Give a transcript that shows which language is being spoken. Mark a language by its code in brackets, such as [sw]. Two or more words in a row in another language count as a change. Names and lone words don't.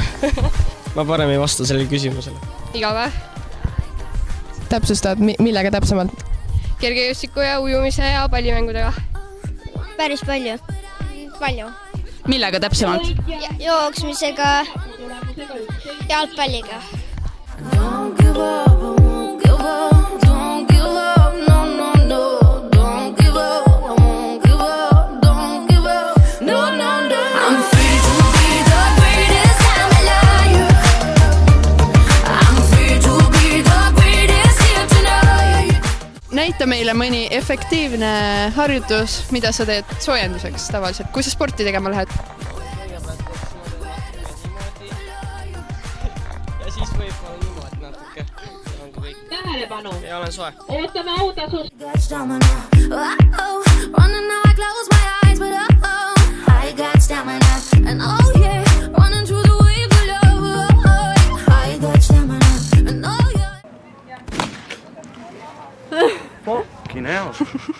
[et] Ma parem ei vasta sellele küsimusele. Iga päev? Täpsustad, millega täpsemalt? Kergejõustiku ja ujumise ja pallimängudega. Päris palju. Palju. Millega täpsemalt? Jooksmisega, jalgpalliga. [en] Don't give up, I won't give up. Don't give up, no, no, no. Don't give up, I won't give up. Don't give up, no, no, no. I'm free to be the greatest I'm alive. I'm free to be the greatest here tonight. [et] Näita meile mõni efektiivne harjutus, mida sa teed soojenduseks tavaliselt. Kui sa sporti tegema lähed? Ja siis võib-olla niimoodi natuke. Tähelepanu. Ja olen soe. Ootame autasust. [en] Got stamina. Oh, running now I close my eyes, but oh, I got stamina. And oh yeah, running through the waves of love. Oh, I got stamina. And oh yeah. Fucking hell.